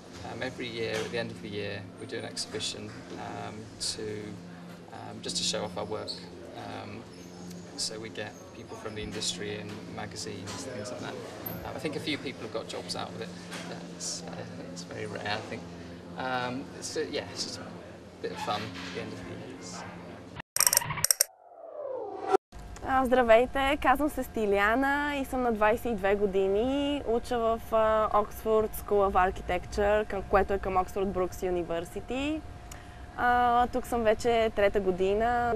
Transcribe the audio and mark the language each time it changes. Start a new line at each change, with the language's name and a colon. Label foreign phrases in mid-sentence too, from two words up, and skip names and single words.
English: Every year, at the end of the year, we do an exhibition just to show off our work. So we get people from the industry and magazines, things like that. I think a few people have got jobs out of it. It's very rare, I think. It's just a bit of fun at the end of the year.
Bulgarian: Здравейте, казвам се Стиляна и съм на 22 години. Уча в Oxford School of Architecture, което е към Oxford Brookes University. Тук съм вече 3-та година.